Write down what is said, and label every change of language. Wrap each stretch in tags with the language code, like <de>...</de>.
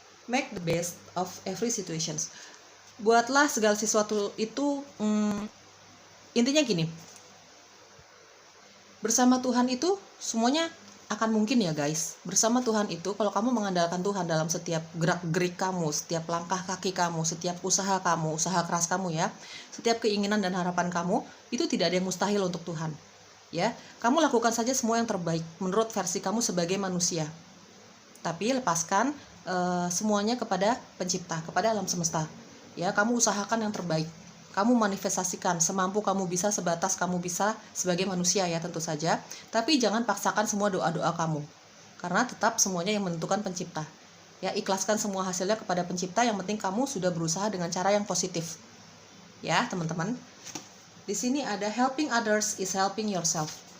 <en>Make the best of every situations.</en> <id>Buatlah segala sesuatu itu, intinya gini, bersama Tuhan itu semuanya akan mungkin ya guys. Bersama Tuhan itu, kalau kamu mengandalkan Tuhan dalam setiap gerak-gerik kamu, setiap langkah kaki kamu, setiap usaha kamu, usaha keras kamu ya, setiap keinginan dan harapan kamu, itu tidak ada yang mustahil untuk Tuhan ya. Kamu lakukan saja semua yang terbaik menurut versi kamu sebagai manusia, tapi lepaskan semuanya kepada pencipta, kepada alam semesta ya. Kamu usahakan yang terbaik, kamu manifestasikan semampu kamu bisa, sebatas kamu bisa sebagai manusia ya tentu saja. Tapi jangan paksakan semua doa-doa kamu, karena tetap semuanya yang menentukan pencipta ya. Ikhlaskan semua hasilnya kepada pencipta, yang penting kamu sudah berusaha dengan cara yang positif ya teman-teman. Di sini ada</id> <en>helping others is helping yourself.</en>